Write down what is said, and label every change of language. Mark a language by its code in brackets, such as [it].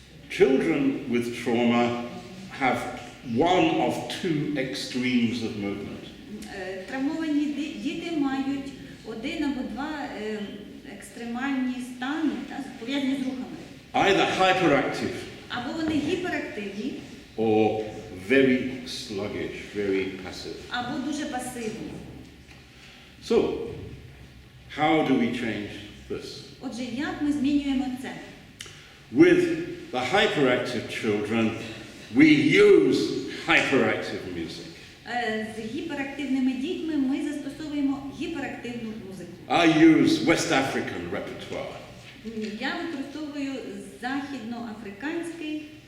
[en] Children with trauma have one of two extremes of movement. [uk] Травмовані діти мають один або два екстремальні стани, пов'язані з рухами. [en] Either hyperactive. [uk] Або вони гіперактивні. [en] Or very sluggish, very passive. [uk] Або дуже пасивні. [en] So, how do we change this? [uk] Отже, як ми змінюємо це? [en] With the hyperactive children, we use hyperactive music. [uk] З гіперактивними дітьми ми застосовуємо гіперактивну музику. [en] I use West African repertoire. [uk] Я використовую західноафриканський